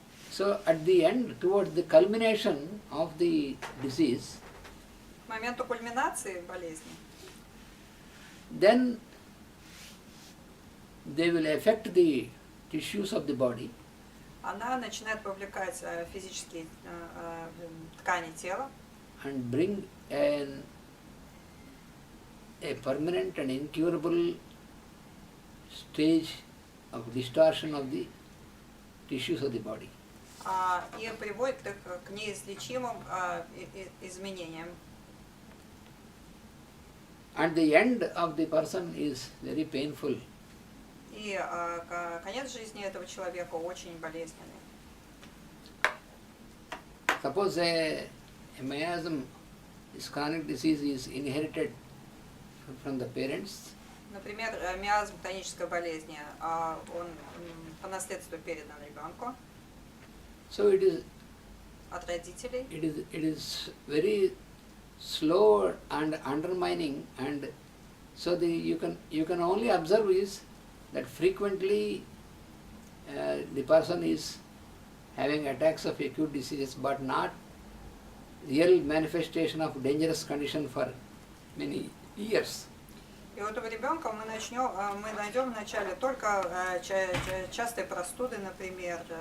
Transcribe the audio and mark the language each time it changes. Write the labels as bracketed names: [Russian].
[English] So at the end, towards the culmination of the disease, [Russian] К моменту кульминации болезни [English] then they will affect the tissues of the body, [Russian] она начинает повлекать физические ткани тела [English] and bring a permanent and incurable stage of distortion of the tissues of the body. [Russian] И приводит их к неизлечимым изменениям. [English] And the end of the person is very painful. [Russian] И конец жизни этого человека очень болезненный. [English] Suppose a miasm, this chronic disease, is inherited from the parents. [Russian] Например, миазм хронической болезни, он по наследству передан ребенку [English] So it [Russian] от родителей. [English] is very slow and undermining, and so you can only observe is that frequently the person is having attacks of acute diseases, but not real manifestation of dangerous condition for many years. [Russian] И у этого ребенка мы найдем вначале только частые простуды, например.